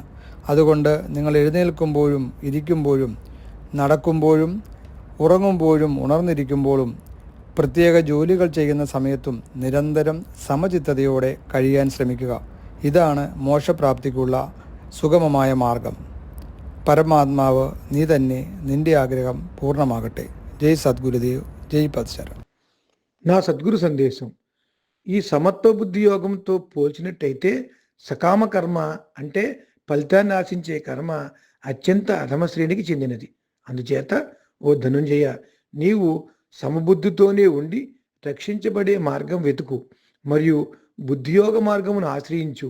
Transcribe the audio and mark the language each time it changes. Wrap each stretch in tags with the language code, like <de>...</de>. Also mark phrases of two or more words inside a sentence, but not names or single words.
<ml>അതുകൊണ്ട് നിങ്ങൾ എഴുന്നേൽക്കുമ്പോഴും ഇരിക്കുമ്പോഴും നടക്കുമ്പോഴും ഉറങ്ങുമ്പോഴും ഉണർന്നിരിക്കുമ്പോഴും പ്രത്യേക ജോലികൾ ചെയ്യുന്ന സമയത്തും നിരന്തരം സമചിത്തതയോടെ കഴിയാൻ ശ്രമിക്കുക. ഇതാണ് മോക്ഷപ്രാപ്തിക്കുള്ള സുഗമമായ മാർഗം. പരമാത്മാവ് നീ തന്നെ, നിന്റെ ആഗ്രഹം പൂർണ്ണമാകട്ടെ.</ml> <te>జై సద్గురుదేవ్, జై పద్శరణం. నా సద్గురు సందేశం. ఈ సమత్వ బుద్ధి యోగంతో పోల్చినట్టయితే సకామ కర్మ అంటే ఫలితాన్ని ఆశించే కర్మ అత్యంత అధమ శ్రేణికి చెందినది. అందుచేత ఓ ధనుంజయ, నీవు సమబుద్ధితోనే ఉండి రక్షించబడే మార్గం వెతుకు మరియు బుద్ధియోగ మార్గమును ఆశ్రయించు.</te>